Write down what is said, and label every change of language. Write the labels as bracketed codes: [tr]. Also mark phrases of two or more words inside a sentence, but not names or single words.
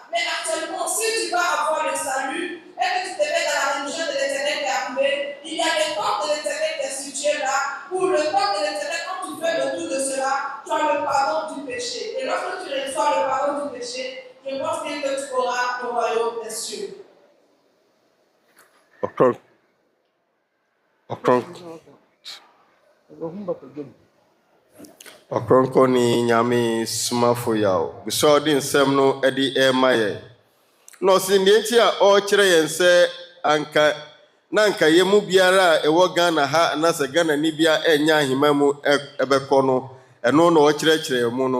[fr] Mais actuellement, si tu vas avoir le salut, et que tu te mets dans la religion de l'Éternel qui est arrivée, il y a le temps de l'Éternel qui est situé là, pour le temps de l'Éternel, quand tu fais le tour de cela, tu as le pardon du péché. Et lorsque tu reçois le pardon du péché, je pense que tu auras le royaume des cieux. [ak] Ɔkrɔnkrɔn ni Nyame Somafo Yawoh. Bisɔ di nsɛm no ɛde ɛma yɛ. Na ɔsi nea nti a ɔkyerɛ yɛn sɛ anka yɛ mu biara a ɛwɔ Ghana ha anasɛ Ghana ni bia ɛnya ahema mu ɛbɛkɔ no ɛno na ɔkyerɛkyerɛ mu no.